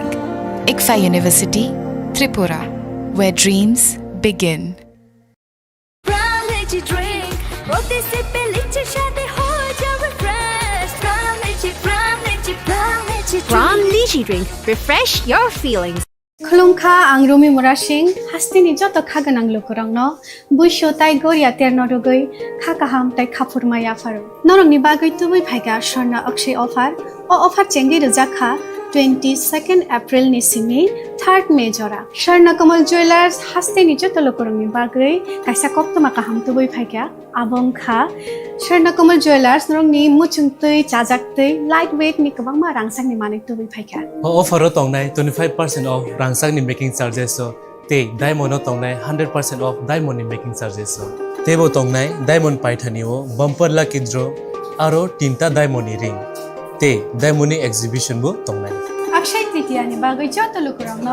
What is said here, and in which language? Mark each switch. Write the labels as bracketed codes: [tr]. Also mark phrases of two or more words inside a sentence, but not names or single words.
[en] ICFA University, Tripura, where dreams begin. Pram Lychee Drink. Refresh your feelings. [trp] खुलुमखा आं रमि मुरासिं हास्तिनि जत खागोनां लोगोरांनो बैसो ताइ गरिया तेरनरुगै खाकाहाम ताइ खाफुरमाय आफारो नरंनि बागै तुबै फाइगा स्वर्ण अक्षय ऑफर ओ ऑफर चेंगि रजाखा 22 एप्रिल नि सिमि 3 मे जरा स्वर्ण कमल ज्वेलर्स हास्तिनि जत लोगोरांनि बागै काइसा कप्तमा काहाम तुबै फाइगा आबंखा स्वर्ण कमल ज्वेलर्स नरंनि मुचुंतै जाजाक्तै [en] light weight [trp] नि गोबांमा रांसांनि माने तुबै फाइगा ऑफर तंनाय 25% ऑफ रांसांनि [en] making charges [trp] ते डायमंड तंनाय [en] 100% off diamond making charges [trp] तेबो तंनाय डायमंड पाइथानिओ [en] bumper lucky draw [trp] आरो 3टा [en] diamond ring [trp] ते [en] diamond exhibition [trp] बो तंनाय अक्षय तृतीया नि बागै जत लोगोरांनो